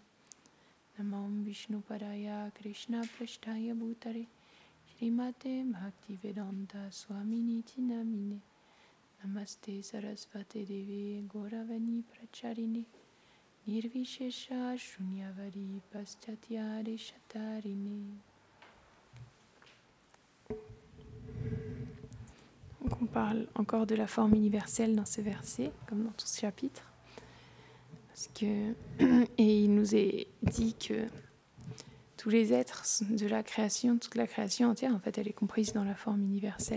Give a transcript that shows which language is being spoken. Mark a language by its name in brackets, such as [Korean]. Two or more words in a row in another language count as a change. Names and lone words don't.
[Sanskrit] Namam Vishnu Padaya Krishna Prashtaya Bhutare Srimate Bhaktivedanta Swamini Namine. Namaste Sarasvate Devi Gauravani Pracharine Nirvishesha Shunyavadi Paschatya Deshatarine. [French] Donc on parle encore de la forme universelle dans ce verset, comme dans tout ce chapitre. Et il nous est dit que tous les êtres de la création, toute la création entière, en fait, elle est comprise dans la forme universelle.